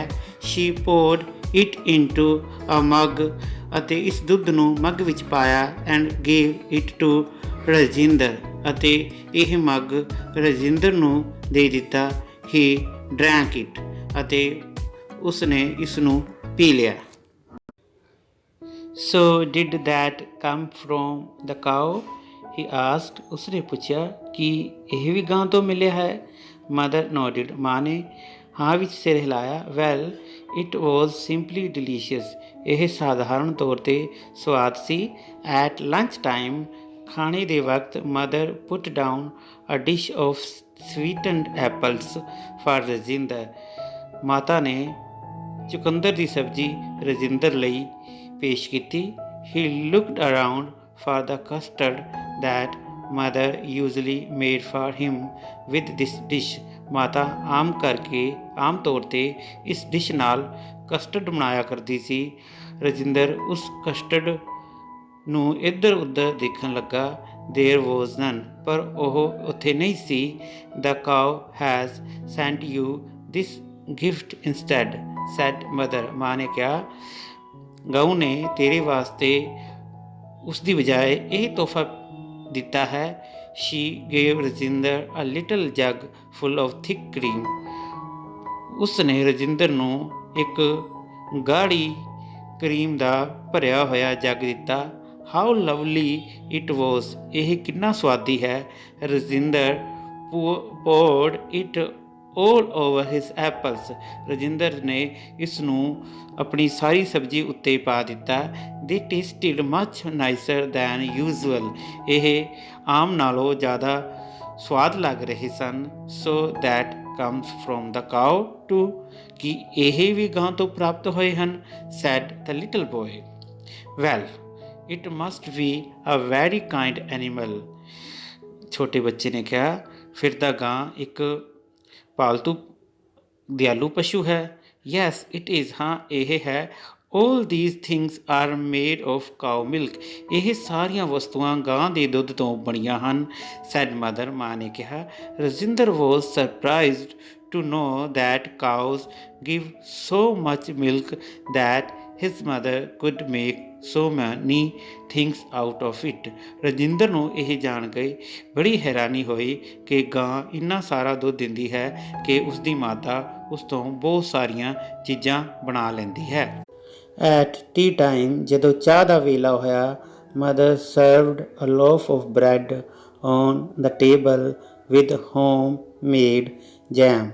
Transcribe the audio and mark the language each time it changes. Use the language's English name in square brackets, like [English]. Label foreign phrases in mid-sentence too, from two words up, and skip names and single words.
[English] She poured it into a mug. [Punjabi] ਅਤੇ ਇਸ ਦੁੱਧ ਨੂੰ ਮੱਗ ਵਿੱਚ ਪਾਇਆ। [English] and gave it to Rajinder. [Punjabi] ਅਤੇ ਇਹ ਮੱਗ ਰਜਿੰਦਰ ਨੂੰ ਦੇ ਦਿੱਤਾ। [English] he drank it. [Punjabi] ਅਤੇ ਉਸਨੇ ਇਸ ਨੂੰ ਪੀ ਲਿਆ। [English] So did that come from the cow? he asked. [Punjabi] ਉਸਨੇ ਪੁੱਛਿਆ, ਕੀ ਇਹ ਵੀ ਗਾਂ ਤੋਂ ਮਿਲਿਆ ਹੈ? [English] Mother nodded. [Punjabi] ਮਾਂ ਨੇ ਹਾਂ ਵਿੱਚ ਸਿਰ ਹਿਲਾਇਆ। [English] Well, it was simply delicious. [Punjabi] ਇਹ ਸਾਧਾਰਨ ਤੌਰ 'ਤੇ ਸਵਾਦ ਸੀ। [English] At lunch time, [Punjabi] ਖਾਣੇ ਦੇ ਵਕਤ, [English] mother put down a dish of sweetened apples for Rajinder. [Punjabi] ਮਾਤਾ ਨੇ ਚੁਕੰਦਰ ਦੀ ਸਬਜ਼ੀ ਰਜਿੰਦਰ ਲਈ ਪੇਸ਼ ਕੀਤੀ। [English] He looked around for the custard that mother usually made for him with this dish. [Punjabi] ਮਾਤਾ ਆਮ ਤੌਰ 'ਤੇ ਇਸ ਡਿਸ਼ ਨਾਲ ਕਸਟਰਡ ਬਣਾਇਆ ਕਰਦੀ ਸੀ। ਰਜਿੰਦਰ ਉਸ ਕਸਟਰਡ ਨੂੰ ਇੱਧਰ ਉੱਧਰ ਦੇਖਣ ਲੱਗਾ। [English] There was none. [Punjabi] ਪਰ ਉਹ ਉੱਥੇ ਨਹੀਂ ਸੀ। [English] The cow has sent you this gift instead, said mother. [Punjabi] ਮਾਂ ਨੇ ਕਿਹਾ, ਗਊ ਨੇ ਤੇਰੇ ਵਾਸਤੇ ਉਸ ਦੀ ਬਜਾਏ ਇਹ ਤੋਹਫਾ ਦਿੱਤਾ ਹੈ। [English] She gave Rajinder a little jug full of thick cream. [Punjabi] ਉਸ ਨੇ ਰਜਿੰਦਰ ਨੂੰ ਇੱਕ ਗਾੜੀ ਕਰੀਮ ਦਾ ਭਰਿਆ ਹੋਇਆ ਜੱਗ ਦਿੱਤਾ। [English] How lovely it was. [Punjabi] ਇਹ ਕਿੰਨਾ ਸੁਆਦੀ ਹੈ। [English] Rajinder poured it all over his apples. [Punjabi] ਰਜਿੰਦਰ ਨੇ ਇਸ ਨੂੰ ਆਪਣੀ ਸਾਰੀ ਸਬਜ਼ੀ ਉੱਤੇ ਪਾ ਦਿੱਤਾ। [English] They tasted much nicer than usual. [Punjabi] ਇਹ ਆਮ ਨਾਲੋਂ ਜ਼ਿਆਦਾ ਸਵਾਦ ਲੱਗ ਰਹੇ ਸਨ। [English] So that comes from the cow too. [Punjabi] ਕੀ ਇਹ ਵੀ ਗਾਂ ਤੋਂ ਪ੍ਰਾਪਤ ਹੋਏ ਹਨ? [English] said the little boy. Well, it must be a very kind animal. [Punjabi] ਛੋਟੇ ਬੱਚੇ ਨੇ ਕਿਹਾ, ਫਿਰ ਤਾਂ ਗਾਂ ਇੱਕ ਪਾਲਤੂ ਦਿਆਲੂ ਪਸ਼ੂ ਹੈ। [English] Yes, it is. [Punjabi] ਹਾਂ, ਇਹ ਹੈ। [English] All these things are made of cow milk. [Punjabi] ਇਹ ਸਾਰੀਆਂ ਵਸਤੂਆਂ ਗਾਂ ਦੇ ਦੁੱਧ ਤੋਂ ਬਣੀਆਂ ਹਨ, [English] said mother. [Punjabi] ਮਾਂ ਨੇ ਕਿਹਾ। [English] Rajinder was surprised to know that cows give so much milk that his mother could make so many things out of it. [Punjabi] ਰਜਿੰਦਰ ਨੂੰ ਇਹ ਜਾਣ ਕੇ ਬੜੀ ਹੈਰਾਨੀ ਹੋਈ ਕਿ ਗਾਂ ਇੰਨਾ ਸਾਰਾ ਦੁੱਧ ਦਿੰਦੀ ਹੈ ਕਿ ਉਸ ਦੀ ਮਾਤਾ ਉਸ ਤੋਂ ਬਹੁਤ ਸਾਰੀਆਂ ਚੀਜ਼ਾਂ ਬਣਾ ਲੈਂਦੀ ਹੈ। [English] At tea time, [Punjabi] ਜਦੋਂ ਚਾਹ ਦਾ ਵੇਲਾ ਹੋਇਆ, [English] mother served a loaf of bread on the table with home made jam.